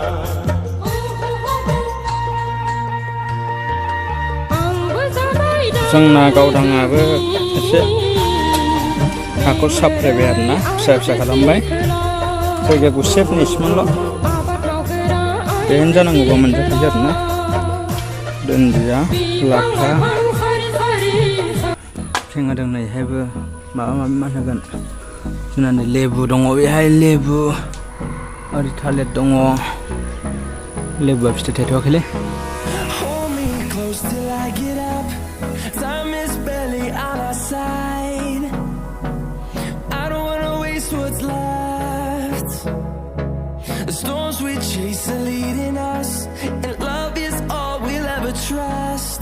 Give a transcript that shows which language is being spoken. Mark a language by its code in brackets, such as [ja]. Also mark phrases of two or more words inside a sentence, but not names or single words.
[brx] जोंना गावदाङाबो एसे हाखौ साफ्रेबाय आरोना फिसा फिसा खालामबाय जायगाया गुसेबनि इसिमल' बेनो जानांगौबा मोनजाखायो आरोना दुन्दिया लाफा फेंहोदों नैहायबो माबा माबि मा होगोन जोंना नै लेबु दङ बेहाय लेबु ओरै थालिर दङ लेबुआ फिथाइ थायथ'वाखैलै [en] Time is barely on our side. I don't wanna waste what's left. The storms we chase are leading us, and love is all we'll ever trust.